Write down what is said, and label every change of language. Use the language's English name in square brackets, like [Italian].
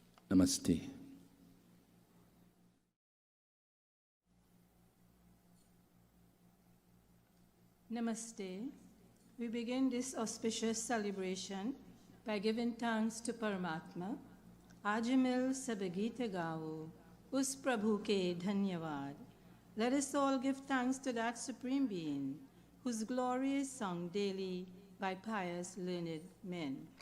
[Hindi] Namaste. Namaste. [English] We begin this auspicious celebration by giving thanks to Paramatma. [Hindi] आज मिल सब गीत गाओ, उस प्रभु के धन्यवाद. [English] Let us all give thanks to that Supreme Being, whose glory is sung daily by pious learned men.